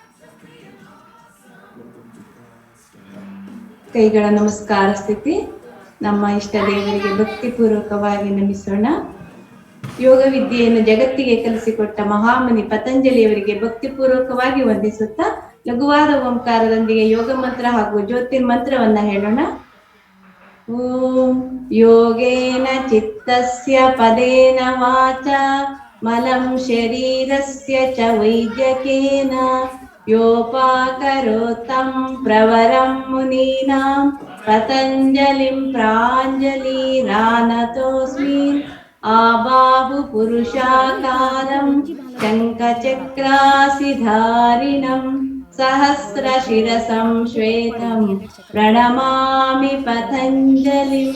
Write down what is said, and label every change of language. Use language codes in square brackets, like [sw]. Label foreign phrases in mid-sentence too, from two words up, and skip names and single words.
[kn] ಕೈಗಳ ನಮಸ್ಕಾರ ಸ್ಥಿತಿ. ನಮ್ಮ ಇಷ್ಟ ದೇವರಿಗೆ ಭಕ್ತಿಪೂರ್ವಕವಾಗಿ ನಮಿಸೋಣ. ಯೋಗ ವಿದ್ಯೆಯನ್ನು ಜಗತ್ತಿಗೆ ಕಲಿಸಿಕೊಟ್ಟ ಮಹಾಮುನಿ ಪತಂಜಲಿಯವರಿಗೆ ಭಕ್ತಿಪೂರ್ವಕವಾಗಿ ವಂದಿಸುತ್ತಾ ಲಘುವಾದ ಓಂಕಾರದೊಂದಿಗೆ ಯೋಗ ಮಂತ್ರ ಹಾಗೂ ಜ್ಯೋತಿರ್ಮಂತ್ರವನ್ನ ಹೇಳೋಣ. [sa] ಓಂ ಯೋಗೇನ ಚಿತ್ತಸ್ಯ ಪದೇನ ವಾಚ ಮಲಂ ಶರೀರಸ್ಯ ಚ ವೈದ್ಯಕೇನ ಯೋಪಾಕರೋತ್ತಂ ಪ್ರವರಂ ಮುನೀನಾಂ ಪತಂಜಲಿಂ ಪ್ರಾಂಜಲಿರಾನತೋಸ್ಮಿ. ಆಬಾಹು ಪುರುಷಾಕಾರಂ ಶಂಖಚಕ್ರಾಸಿಧಾರಿಣಂ ಸಹಸ್ರ ಶಿರಸಂ ಶ್ವೇತಂ ಪ್ರಣಮಾಮಿ ಪತಂಜಲಿಂ.